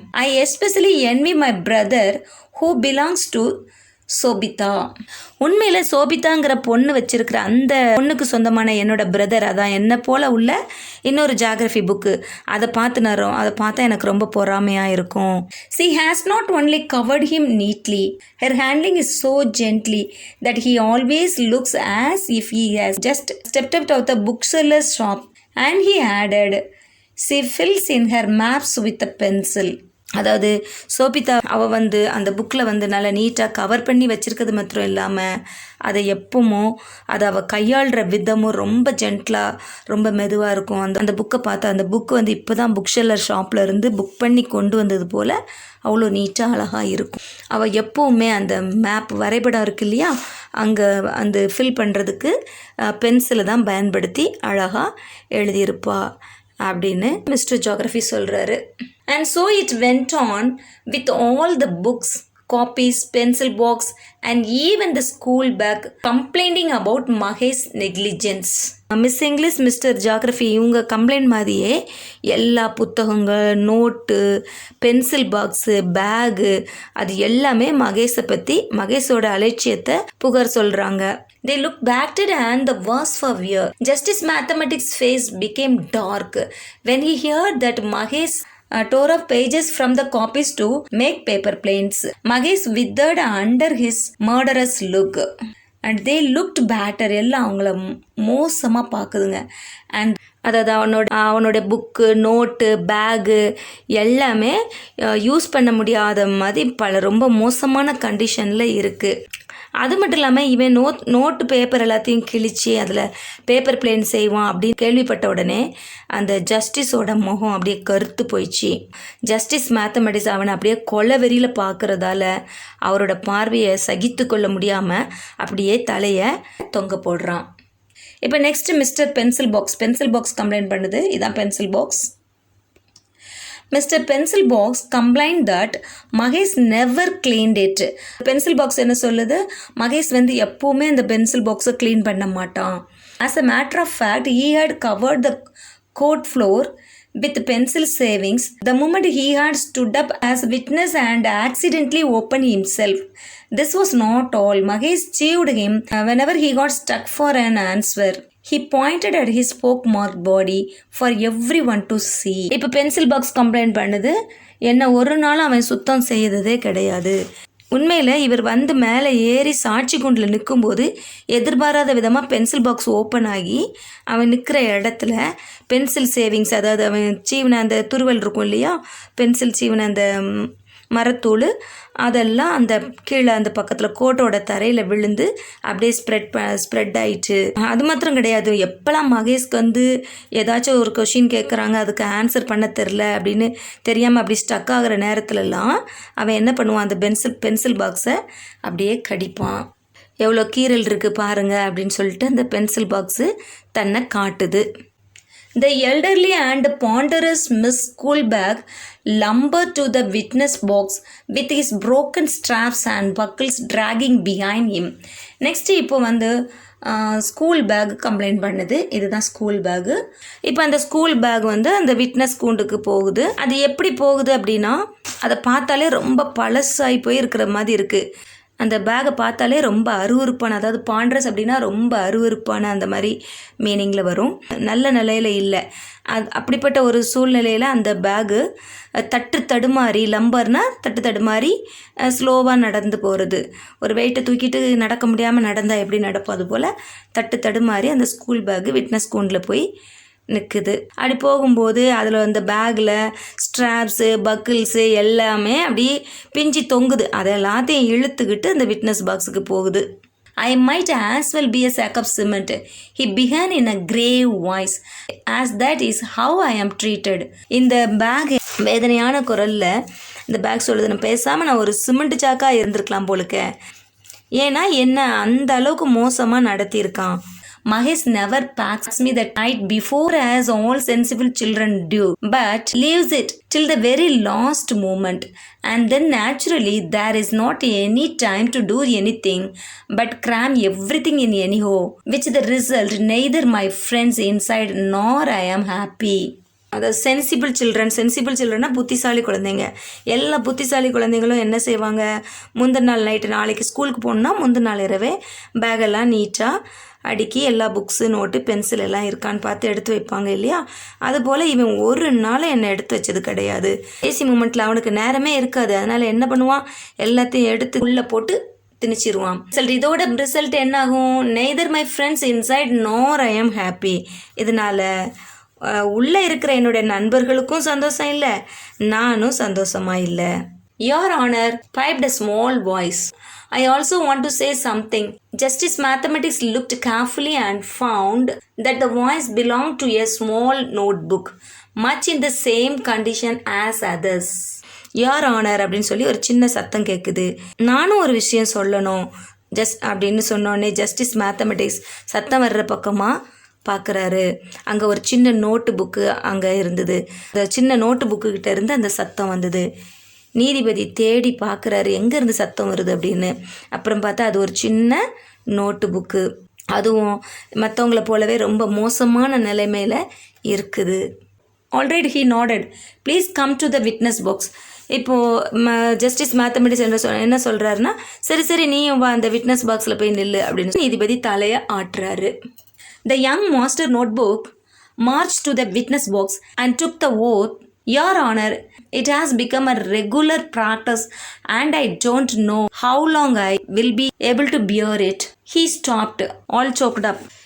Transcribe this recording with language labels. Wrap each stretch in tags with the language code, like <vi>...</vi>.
<en>I especially envy my brother who belongs to Sobhita.</en> <ta>உண்மையில் சோபிதாங்கிற பொண்ணு வச்சிருக்கிற அந்த பொண்ணுக்கு சொந்தமான என்னோட பிரதர், அதான் என்னை போல் உள்ள இன்னொரு ஜியாகிரஃபி புக்கு, அதை பார்த்தா எனக்கு ரொம்ப பொறாமையாக இருக்கும்.</ta> <en>She has not only covered him neatly, her handling is so gently that he always looks as if he has just stepped out of the bookseller's shop. And he added, she fills in her maps with a pencil.</en> <ta>அதாவது சோபிதா அவள் வந்து அந்த புக்கில் வந்து நல்லா நீட்டாக cover பண்ணி வச்சுருக்கிறது மாத்திரம் இல்லாமல் அதை எப்பவும் அதை அவள் கையாளுற விதமும் ரொம்ப ஜென்ட்லாக, ரொம்ப மெதுவாக இருக்கும். அந்த புக்கை பார்த்தா அந்த புக்கு வந்து இப்போ தான் புக் ஷெல்லர் ஷாப்பில் இருந்து புக் பண்ணி கொண்டு வந்தது போல் அவ்வளோ நீட்டாக அழகாக இருக்கும். அவள் எப்போவுமே அந்த மேப் வரைபடம் இருக்கு இல்லையா, அங்கே அந்த ஃபில் பண்ணுறதுக்கு பென்சிலை தான் பயன்படுத்தி அழகாக எழுதியிருப்பா அப்படின்னு மிஸ்டர் ஜியாகிரஃபி சொல்கிறாரு.</ta> <en>And so it went on with all the books, copies, pencil box and even the school bag complaining about Mahesh negligence.</en> <ta>Miss English, mister geography இவங்க கம்ப்ளைண்ட் மாதிரியே எல்லா புத்தகங்கள், நோட்டு, பென்சில் பாக்ஸு, பேகு, அது எல்லாமே மகேஷை பற்றி, மகேஷோட அலட்சியத்தை புகார் சொல்கிறாங்க.</ta> <en>They looked battered and the worse for wear. Justice Mathematics' face became dark when he heard that Mahesh tore off pages from the copies to make paper planes. Mahesh withered under his murderous look. And they looked battered.</en> <ta>எல்லாம் அவங்கள மோசமாக பார்க்குதுங்க. And அதாவது அவனோட book, note, bag எல்லாமே use பண்ண முடியாத மாதிரி ரொம்ப மோசமான கண்டிஷனில் இருக்குது. அது மட்டும் இல்லாமல் இவன் நோட்டு பேப்பர் எல்லாத்தையும் கிழிச்சு அதில் பேப்பர் பிளேன் செய்வான் அப்படின்னு கேள்விப்பட்ட உடனே அந்த ஜஸ்டிஸோட முகம் அப்படியே கருத்து போயிடுச்சு. ஜஸ்டிஸ் மேத்தமெட்டிக்ஸ் அவனை அப்படியே கொலை வெறியில் பார்க்குறதால அவரோட பார்வையை சகித்து கொள்ள முடியாமல் அப்படியே தலையை தொங்க போடுறான். இப்போ next mister pencil box complaint பண்ணுது. இதான் pencil box. Mr.</ta> <en>Pencil Box complained that Mahesh never cleaned it.</en> <ta>Pencil box என்ன சொல்லுது, மகேஷ் வந்து எப்போவுமே அந்த பென்சில் பாக்ஸை க்ளீன் பண்ண மாட்டான்.</ta> <en>As a matter of fact, he had covered the court floor with pencil savings the moment he had stood up as witness and accidentally opened himself. This was not all. Mahesh chewed him whenever he got stuck for an answer. He pointed at his poke-marked body for everyone to see.</en> <ta>இப்போ pencil box complaint பண்ணுது, என்ன ஒரு நாள் அவன் சுத்தம் செய்ததே கிடையாது. உண்மையில் இவர் வந்து மேலே ஏறி சாட்சி கூண்டில் நிற்கும்போது எதிர்பாராத விதமாக பென்சில் பாக்ஸ் ஓப்பன் ஆகி அவன் நிற்கிற இடத்துல பென்சில் சேவிங்ஸ், அதாவது அவன் சீவன அந்த துருவல் இருக்கும் இல்லையா, பென்சில் சீவன அந்த மரத்தூள், அதெல்லாம் அந்த கீழே அந்த பக்கத்தில் கோட்டோட தரையில் விழுந்து அப்படியே ஸ்ப்ரெட் ஆயிடுச்சு. அது மாத்திரம் கிடையாது, எப்போல்லாம் மகேஷ்க்கு வந்து ஏதாச்சும் ஒரு கொஷின் கேட்குறாங்க, அதுக்கு ஆன்சர் பண்ண தெரில அப்படின்னு தெரியாமல் அப்படி ஸ்டக் ஆகிற நேரத்துலலாம் அவன் என்ன பண்ணுவான், அந்த பென்சில் பாக்ஸை அப்படியே கடிப்பான். எவ்வளோ கீரல் இருக்குது பாருங்க அப்படின்னு சொல்லிட்டு அந்த பென்சில் பாக்ஸு தன்னை காட்டுது.</ta> <en>The elderly and ponderous Miss School bag lumbered to the witness box with his broken straps and buckles dragging behind him.</en> <ta>Next இப்போ வந்து ஸ்கூல் பேக் கம்ப்ளைண்ட் பண்ணுது. இதுதான் ஸ்கூல் பேகு. இப்போ அந்த ஸ்கூல் பேக் வந்து அந்த விட்னஸ் கூண்டுக்கு போகுது. அது எப்படி போகுது அப்படின்னா, அதை பார்த்தாலே ரொம்ப பழசாகி போய் இருக்கிற மாதிரி இருக்குது. அந்த பேக்கை பார்த்தாலே ரொம்ப அருவருப்பான, அதாவது பாண்ட்ரஸ் அப்படின்னா ரொம்ப அருவருப்பான அந்த மாதிரி மீனிங்கில் வரும். நல்ல நிலையில் இல்லை. அப்படிப்பட்ட ஒரு சூழ்நிலையில் அந்த பேகு தடுமாறி, லம்பர்னா தடுமாறி ஸ்லோவாக நடந்து போகிறது. ஒரு வெயிட்டை தூக்கிட்டு நடக்க முடியாமல் நடந்தால் எப்படி நடப்போம், அது போல் தடுமாறி அந்த ஸ்கூல் பேகு விட்னஸ் கூண்டில் போய் நிற்குது. அப்படி போகும்போது அதில் அந்த பேக்கில் ஸ்ட்ராப்ஸு, பக்கிள்ஸு எல்லாமே அப்படியே பிஞ்சு தொங்குது. அதை எல்லாத்தையும் இழுத்துக்கிட்டு அந்த விட்னஸ் பாக்ஸுக்கு போகுது.</ta> <en>I might as well be a sack of cement, he began in a grave voice, as that is how I am treated.</en> <ta>இந்த பேக் வேதனையான குரலில் இந்த பேக் சொல்லுது, நான் பேசாமல் நான் ஒரு சிமெண்ட் சாக்காக இருந்திருக்கலாம் போலுக்க, ஏன்னா என்ன அந்த அளவுக்கு மோசமாக நடத்தியிருக்கான்.</ta> <en>Mahesh never packs me the night before as all sensible children do, but leaves it till the very last moment, and then naturally there is not any time to do anything but cram everything in anyhow, which the result neither my friends inside nor I am happy.</en> <ta>அதாவது sensible சில்ட்ரன்னா புத்திசாலி குழந்தைங்க. எல்லா புத்திசாலி குழந்தைங்களும் என்ன செய்வாங்க, முந்தின நாள் நைட்டு, நாளைக்கு ஸ்கூலுக்கு போகணுன்னா முந்தின நாள் இரவே பேகெல்லாம் நீட்டாக அடுக்கி எல்லா புக்ஸு, நோட்டு, பென்சில் எல்லாம் இருக்கான்னு பார்த்து எடுத்து வைப்பாங்க இல்லையா. அதுபோல் இவன் ஒரு நாள் என்னை எடுத்து வச்சது கிடையாது. ஏசி மூமெண்ட்டில் அவனுக்கு நேரமே இருக்காது. அதனால் என்ன பண்ணுவான், எல்லாத்தையும் எடுத்து உள்ளே போட்டு திணிச்சிருவான். இதோட ரிசல்ட் என்ன ஆகும்,</ta> <en>Neither my friends inside nor I am happy.</en> <ta>இதனால் உள்ளே இருக்கிற என்னுடைய நண்பர்களுக்கும் சந்தோஷம் இல்லை, நானும் சந்தோஷமாக இல்லை.</ta> <en>Your Honor, piped a small voice. I also want to say something. Justice Mathematics looked carefully and found that the voice belonged to a small notebook, much in the same condition as others. Your Honor</en> <ta>அப்படின்னு சொல்லி ஒரு சின்ன சத்தம் கேட்குது. நானும் ஒரு விஷயம் சொல்லணும் அப்படின்னு சொன்னோன்னே ஜஸ்டிஸ் மேத்தமெட்டிக்ஸ் சத்தம் வர்ற பக்கமாக பார்க்குறாரு. அங்கே ஒரு சின்ன நோட்டு புக்கு அங்கே இருந்தது. அந்த சின்ன நோட்டு புக்குக்கிட்ட இருந்து அந்த சத்தம் வந்தது. நீதிபதி தேடி பார்க்குறாரு எங்கேருந்து சத்தம் வருது அப்படின்னு. அப்புறம் பார்த்தா அது ஒரு சின்ன நோட்டு புக்கு, அதுவும் மற்றவங்கள போலவே ரொம்ப மோசமான நிலைமையில் இருக்குது.</ta> <en>Alright, he nodded. Please come to the witness box.</en> <ta>இப்போது ஜஸ்டிஸ் மேத்தமெட்டிக்ஸ் என்ன சொல்கிறாருன்னா, சரி நீயும் வா, அந்த விட்னஸ் பாக்ஸில் போய் நில்லு அப்படின்னு நீதிபதி தலையை ஆட்டுறாரு.</ta> <en>The young master notebook marched to the witness box and took the oath. Your Honor, it has become a regular practice and I don't know how long I will be able to bear it. He stopped, all choked up.</en>